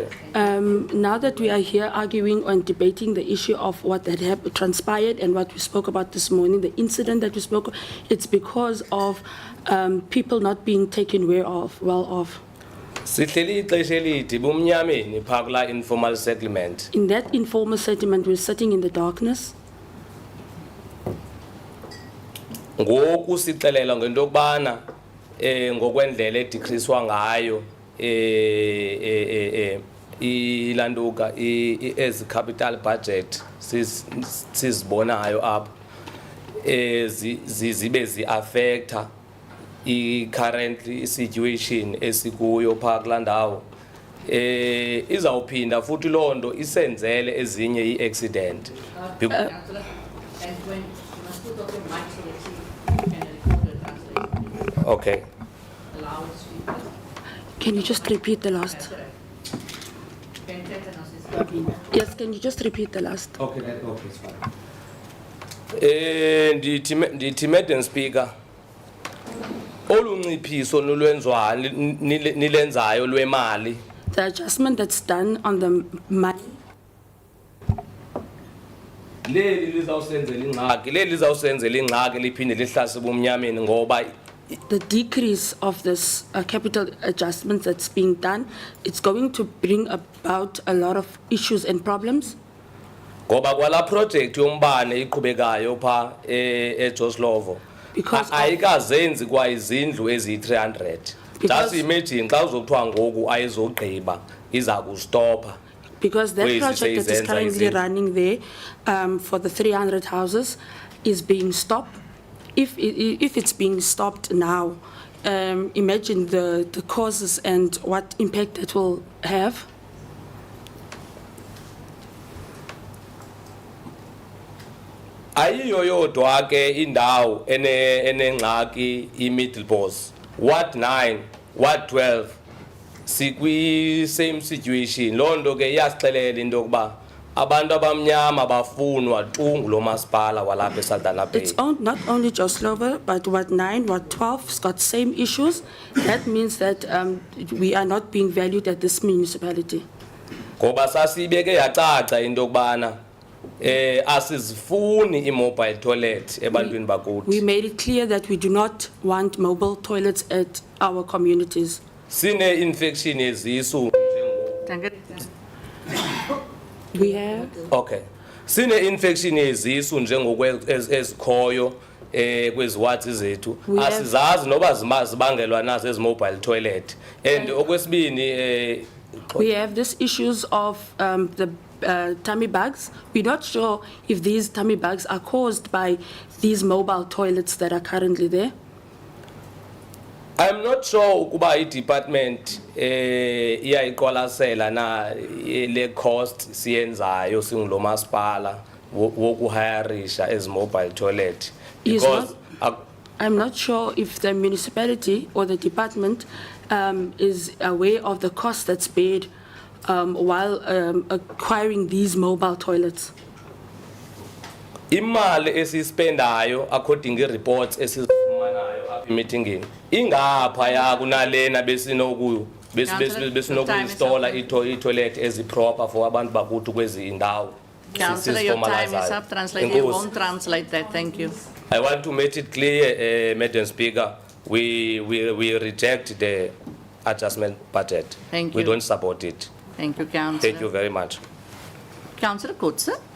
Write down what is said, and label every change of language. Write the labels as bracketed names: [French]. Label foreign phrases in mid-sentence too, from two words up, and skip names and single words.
[English] now that we are here arguing and debating the issue of what had transpired and what we spoke about this morning, the incident that we spoke, it's because of people not being taken well of. [Xhosa] Sihleli ixesha elide bumnyameni pha kula [English] informal settlement. In that informal settlement, we're sitting in the darkness. [Xhosa] Ngoku sixelela ngento yokubana ngokwendlela edecreasewa ngayo ilanduka [English] as capital budget [Xhosa] sizibonayo apha zibe zi-affecta i- [English] current situation [Xhosa] esikuyo phaa kulaa ndawo. Izawuphinda futhi loo nto isenzele ezinye ii-accident. [English] Okay. Can you just repeat the last? Yes, can you just repeat the last? Okay, it's fine. Ndithi Madam Speaker, [Xhosa] olunciphiso nilenzayo lwemali. [English] The adjustment that's done on the money, [Xhosa] Leli lizawusenzela ingxaki liphinde lihlase bumnyameni ngoba [English] the decrease of this capital adjustment that's being done, it's going to bring about a lot of issues and problems. [Xhosa] ngoba kwala project yombane iqhubekayo pha eJoslovo [English] Because of- [Xhosa] ayikazenzi kwa izindlu eziyi-300. [English] Because- Just imagine [Xhosa] xa uzokuthiwa ngoku ayizogqiba iza kustopa. [English] Because that Where is it project that says is currently ends? running there for the 300 houses is being stopped. If it's being stopped now, imagine the causes and what impact that will have. [Xhosa] Ayiyo yodwa ke indawo enengxaki iMiddelburg. Ward 9, Ward 12 sikwi [English] same situation. [Xhosa] Loo nto ke iyasixelela into yokuba abantu abamnyama bafunwa tu ngulo masipala walapha eSaldanha Bay. [English] It's not only Joslovo, but Ward 9, Ward 12 has got same issues. That means that we are not being valued at this municipality. [Xhosa] Ngoba sasibeke yacaca into yokubana asizifuni i- [English] mobile toilet [Xhosa] ebantwini [English] We [Xhosa] bakuthi. [English] made it clear that we do not want mobile toilets at our communities. [Xhosa] Sine-infection yezisu. [English] We have [Xhosa] Okay. Sine-infection yezisu ezikhoyo kwezi wards zethu. [English] We have- [Xhosa] Asizazi noba zibangelwa nazo ezi [English] mobile toilet. [Xhosa] And okwesibini [English] We have these issues of the tummy bags. We're not sure if these tummy bags are caused by these mobile toilets that are currently there. I'm not sure [Xhosa] ukuba i-department iyayiqwalasela na le cost siyenzayo singulo masipala wokuhirisha ezi [English] mobile toilet. Is Because I'm not sure if the municipality or the department is aware of the cost that's paid while acquiring these mobile toilets? [Xhosa] Imali esispendayo [English] according to reports [Xhosa] esizifumanayo apha emeetingini ingaphaya kunalena besinokuyo besinokuinstalla itoilet eziproper for abantu bakuthi kwezi indawo. [English] Councillor, your time is up. Translate. You won't translate that. Thank you. I want to make it clear, Madam Speaker, we reject the adjustment budget. Thank We you. don't support it. Thank you, Councillor. Thank you very much. Councillor Kutse.